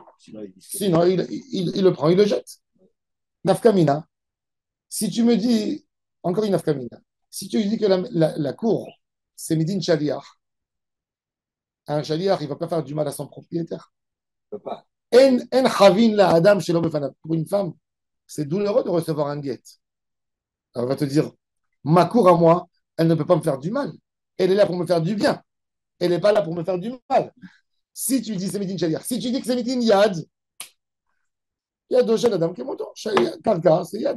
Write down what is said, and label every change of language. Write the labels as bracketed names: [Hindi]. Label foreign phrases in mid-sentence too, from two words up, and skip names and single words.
[French] Sinon, il le prend, il le jette. Nafkamina. Si tu me dis, encore une Nafkamina, si tu dis que la cour, c'est [Hebrew] מדין שליח, [French] un Shaliach, il ne va pas faire du mal à son propriétaire. Il ne peut pas. [Hebrew] אין חבין לאדם שלא בפניו. [French] Pour une femme, c'est douloureux de recevoir un guet. Alors, elle va te dire, ma cour à moi, elle ne peut pas me faire du mal. Elle est là pour me faire du bien. Elle n'est pas là pour me faire du mal. Si tu dis c'est [Hebrew] מדין שליח, [French] si tu dis que c'est [Hebrew] מדין יד, ידו של אדם כמותו, קרקע, [French] c'est Yad.